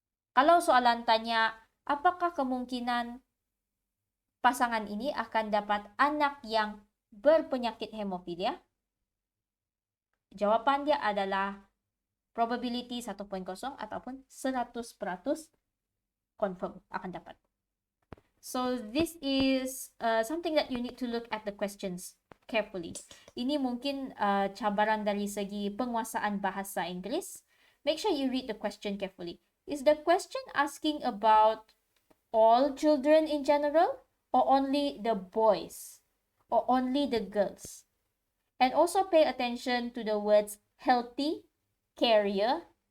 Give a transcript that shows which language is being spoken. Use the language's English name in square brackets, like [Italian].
[Malay] Kalau soalan tanya apakah kemungkinan pasangan ini akan dapat anak yang berpenyakit hemophilia, jawapan dia adalah probability 1.0 ataupun 100% confirm akan dapat. [English] So this is something that you need to look at the questions carefully. [Malay] Ini mungkin cabaran dari segi penguasaan bahasa Inggeris. [English] Make sure you read the question carefully. Is the question asking about all children in general, or only the boys, or only the girls? And also pay attention to the words healthy, carrier,